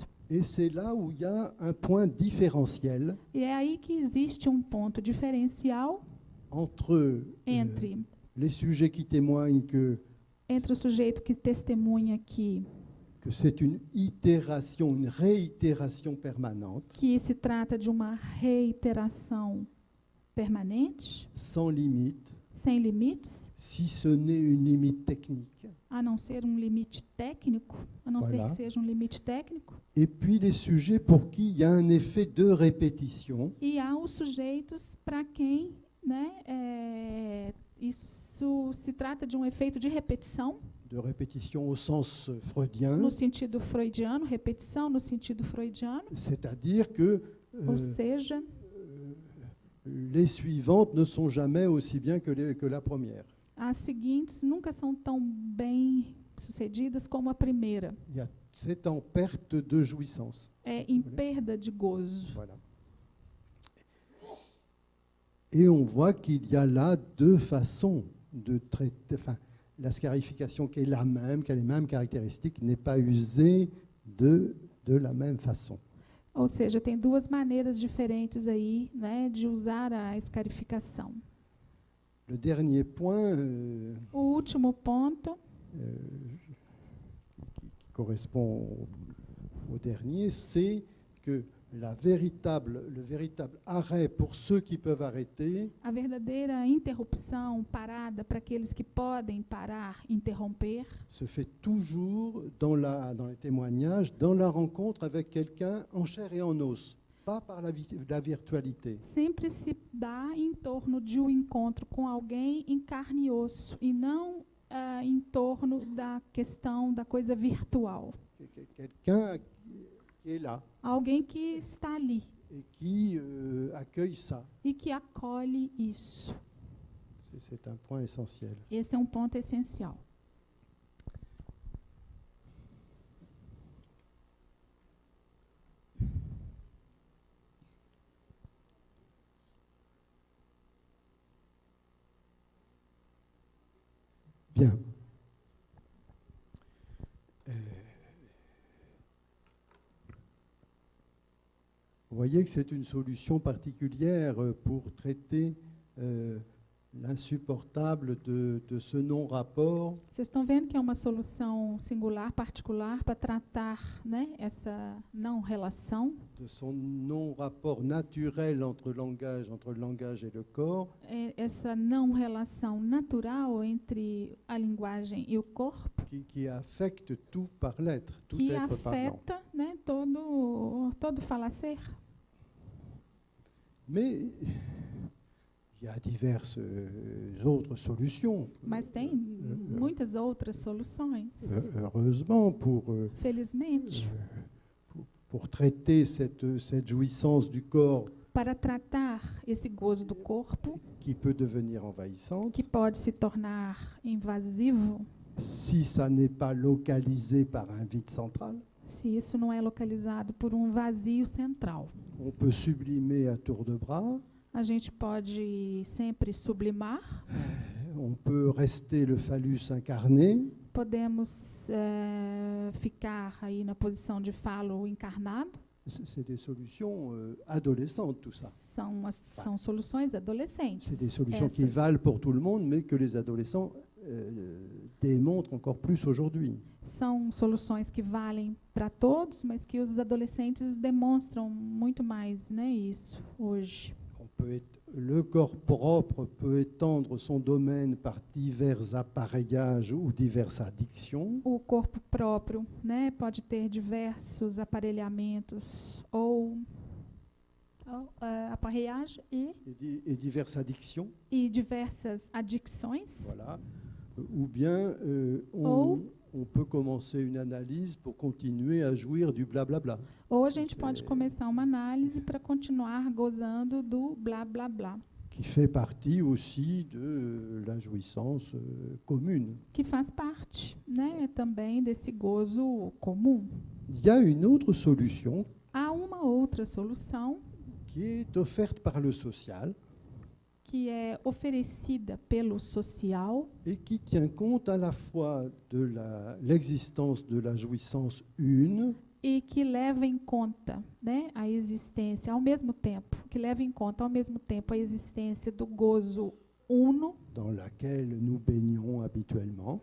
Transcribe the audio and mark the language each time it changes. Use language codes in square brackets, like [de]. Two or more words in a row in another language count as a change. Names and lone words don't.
[fr] Et c'est là où il y a un point différentiel [pt] E é aí que existe um ponto diferencial [fr] entre [pt] entre [fr] les sujets qui témoignent [pt] o sujeito que testemunha que [fr] c'est une itération, une réitération permanente, [pt] se trata de uma reiteração permanente, [fr] sans limite, [pt] sem limites, [fr] si ce n'est une limite technique. [pt] a não ser um limite técnico, a não ser [fr] Voilà. [pt] que seja um limite técnico. [fr] Et puis les sujets pour qui il y a un effet de répétition, [pt] E há os sujeitos para quem, né, isso se trata de um efeito de repetição, [fr] de répétition au sens freudien, [pt] no sentido freudiano, repetição no sentido freudiano, [fr] c'est-à-dire que [pt] ou seja, [fr] les suivantes ne sont jamais aussi bien que la première. [pt] as seguintes nunca são tão bem sucedidas como a primeira. [fr] C'est en perte de jouissance. [pt] É em perda de gozo. [fr] Voilà. Et on voit qu'il y a là deux façons de traiter. Enfin, la scarification qui est la même, qui a les mêmes caractéristiques, n'est pas usée de la même façon. [pt] Ou seja, tem duas maneiras diferentes aí, né, de usar a escarificação. [fr] Le dernier point [pt] O último ponto, [fr] qui correspond au dernier, c'est que le véritable arrêt pour ceux qui peuvent arrêter, [pt] a verdadeira interrupção, parada para aqueles que podem parar, interromper, [fr] se fait toujours dans les témoignages, dans la rencontre avec quelqu'un en chair et en os, pas par la virtualité. [pt] sempre se dá em torno de um encontro com alguém em carne e osso, e não em torno da questão da coisa virtual. [fr] Quelqu'un qui est là [pt] Alguém que está ali [fr] et qui accueille ça. [pt] e que acolhe isso. [fr] C'est un point essentiel. [pt] Esse é um ponto essencial. [fr] Bien. Vous voyez que c'est une solution particulière pour traiter l'insupportable de ce non-rapport [pt] Vocês estão vendo que é uma solução singular, particular, para tratar, né, essa não relação, [fr] de son non-rapport naturel entre le langage et le corps, [pt] essa não relação natural entre a linguagem e o corpo, [fr] qui affecte tout par l'être, tout [pt] que [fr] être parlant. [pt] afeta, né, todo falacer. [fr] Mais il y a diverses autres solutions. [pt] Mas tem muitas outras soluções. [fr] Heureusement, [pt] Felizmente, [fr] pour traiter cette jouissance du corps [pt] para tratar esse gozo do corpo, [fr] qui peut devenir envahissante, [pt] que pode se tornar invasivo, [fr] si ça n'est pas localisé par un vide central, [pt] se isso não é localizado por um vazio central. [fr] on peut sublimer à tour de bras, [pt] A gente pode sempre sublimar, [fr] on peut rester le phallus incarné, [pt] podemos ficar aí na posição de falo encarnado. [fr] c'est des solutions adolescentes, tout ça. [pt] São soluções adolescentes. [fr] C'est des solutions qui [pt] essas. [fr] valent pour tout le monde, mais que les adolescents démontrent encore plus aujourd'hui. [pt] São soluções que valem para todos, mas que os adolescentes demonstram muito mais, né, isso hoje. [fr] Le corps propre peut étendre son domaine par divers appareillages ou diverses addictions. [pt] O corpo próprio, né, pode ter diversos aparelhamentos ou aparelhagem [fr] Et diverses addictions. [pt] e diversas adicções. [fr] Voilà. Ou bien on peut commencer une analyse pour continuer à jouir du blablabla. [pt] Ou a gente pode começar uma análise para continuar gozando do blá blá blá, [fr] Qui fait partie aussi de la jouissance commune. [pt] que faz parte, né, também desse gozo comum. [fr] Il y a une autre solution [pt] Há uma outra solução [fr] qui est offerte par le social [pt] que é oferecida pelo social [fr] et qui tient compte à la fois de l'existence de la jouissance une [pt] e que leva em conta, né, a existência ao mesmo tempo, a existência do gozo uno, [fr] dans laquelle nous baignons habituellement.